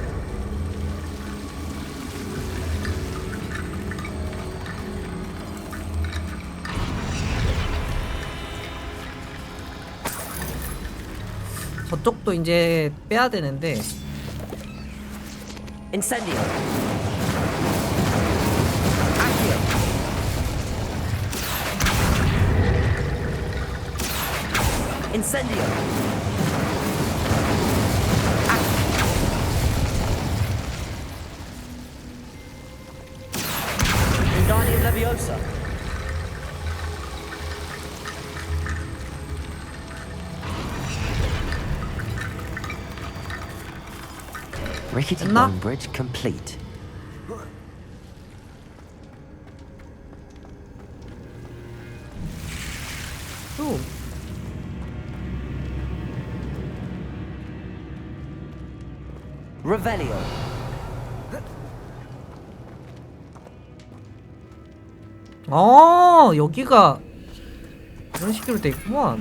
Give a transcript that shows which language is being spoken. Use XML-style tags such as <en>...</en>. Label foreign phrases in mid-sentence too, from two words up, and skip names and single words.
<ko>저쪽도 이제 빼야 되는데. Incendio. Accio. Incendio. Wingardium Leviosa. Rickety 됐나?</ko> <en>Bone Bridge complete.</en> <ko>또. Revelio. 여기가 이런 식으로 돼 있구만.</ko>